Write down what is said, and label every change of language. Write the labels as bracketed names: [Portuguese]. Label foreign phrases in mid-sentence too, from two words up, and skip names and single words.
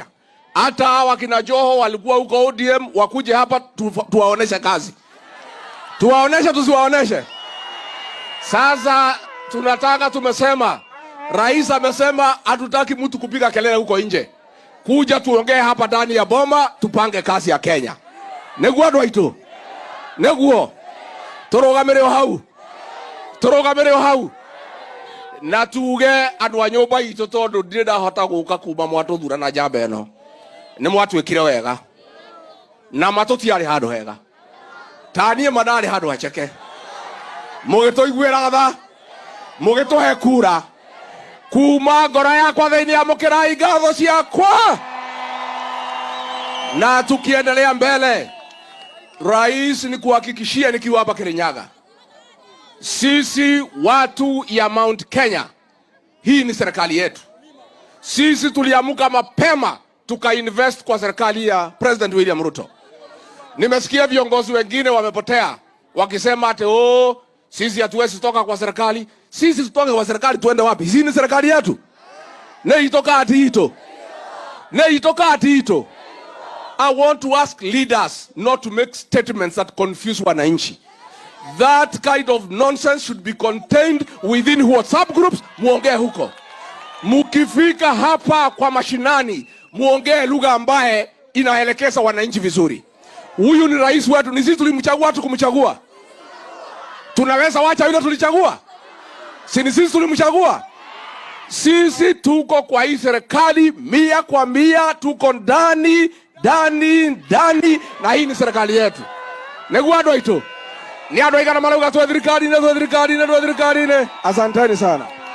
[Swahili] Hata hawa kina Joho walikuwa huko ODM, wakuje hapa tuwaoneshe kazi. Tuwaoneshe, tusiwaoneshe? Sasa tunataka, tumesema, Rais amesema hatutaki mtu kupiga kelele huko nje. Kuja tuongee hapa ndani ya boma, tupange kazi ya Kenya. [Kikuyu] Neguo dwaitu. Neguo. Turugamireo hau. Turugamireo hau. Na tuge andũ a nyũmba itũ tondũ ndirĩ ndahota gũka kuma mwatũthura na njamba ĩno. Nĩ mwatwĩkire wega na matũtiarĩ handũ hega. Ta niĩ manarĩ handũ haceke. Mũgĩtũiguĩra tha, mũgĩtũhe kura. Kuma ngoro yakwa thĩinĩ ya mũkĩrai ngatho ciakwa. [Swahili] Na tukiendelea mbele, Rais, ni kuhakikishia nikiwa hapa Kirinyaga, sisi watu ya Mount Kenya, hii ni serikali yetu. Sisi tuliamuka mapema tukainvest kwa serikali ya President William Ruto. Nimesikia viongozi wengine wamepotea wakisema ate sisi hatuwezi toka kwa serikali. Sisi tutoke kwa serikali tuende wapi? Hii ni serikali yetu. [Kikuyu] Neitoka ati ito. Neitoka ati ito. [English] I want to ask leaders not to make statements that confuse wananchi. That kind of nonsense should be contained within WhatsApp groups. [Swahili] Muongee huko. Mukifika hapa kwa mashinani, muongee lugha ambaye inaelekeza wananchi vizuri. Huyu ni rais wetu, ni sisi tulimchagua tu kumchagua. Tunaweza wacha yule tulichagua? Si ni sisi tulimchagua? Sisi tuko kwa hii serikali 100%, tuko ndani na hii ni serikali yetu. [Kikuyu] Neguo andũ aitũ. Ni andũ aigana marauga twa thirikari-inĩ. [Swahili] Asanteni sana.